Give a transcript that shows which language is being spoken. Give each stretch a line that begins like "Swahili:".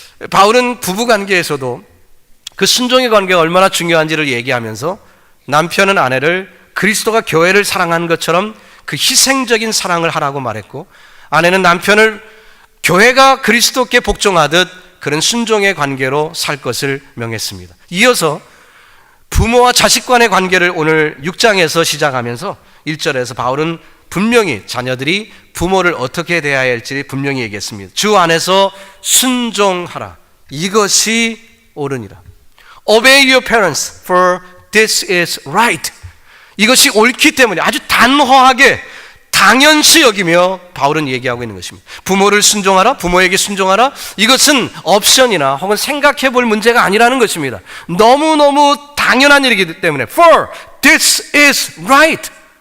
Korean: 바울은 부부 관계에서도 그 순종의 관계가 얼마나 중요한지를 얘기하면서 남편은 아내를 그리스도가 교회를 사랑한 것처럼 그 희생적인 사랑을 하라고 말했고, 아내는 남편을 교회가 그리스도께 복종하듯 그런 순종의 관계로 살 것을 명했습니다. 이어서 부모와 자식 간의 관계를 오늘 6장에서 시작하면서 1절에서 바울은 분명히 자녀들이 부모를 어떻게 대해야 할지 분명히 얘기했습니다. 주 안에서 순종하라. 이것이 옳으니라.
English: Obey your parents, for this is right.
Korean: 이것이 옳기 때문에 아주 단호하게 당연시 여기며 바울은 얘기하고 있는 것입니다. 부모를 순종하라, 부모에게 순종하라. 이것은 옵션이나 혹은 생각해 볼 문제가 아니라는 것입니다. 너무너무 당연한 일이기 때문에
English: for this is right.